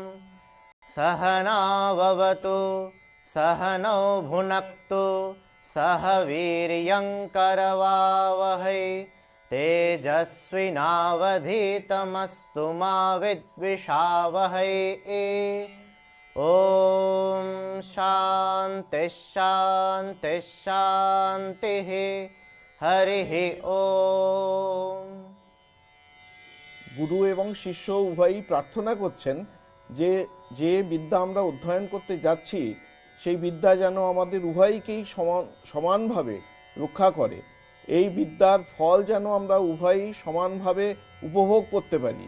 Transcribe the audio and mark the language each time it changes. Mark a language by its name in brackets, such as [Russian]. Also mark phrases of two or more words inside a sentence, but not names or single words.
[Sanskrit] सहनाववतु सहनौ भुनक्तु सह वीर्यङ्करवावहै तेजस्विनावधीतमस्तु मा विद्विषावहै। ॐ शान्तिः शान्तिः शान्तिः। हरिः ॐ। [Bangla] গুরু এবং শিষ্য উভয়ই প্রার্থনা করছেন যে যে বিদ্যা আমরা অধ্যয়ন করতে যাচ্ছি সেই বিদ্যা যেন আমাদের উভয়কেই সমানভাবে রক্ষা করে। এই বিদ্যার ফল যেন আমরা উভয়ই সমানভাবে উপভোগ করতে পারি।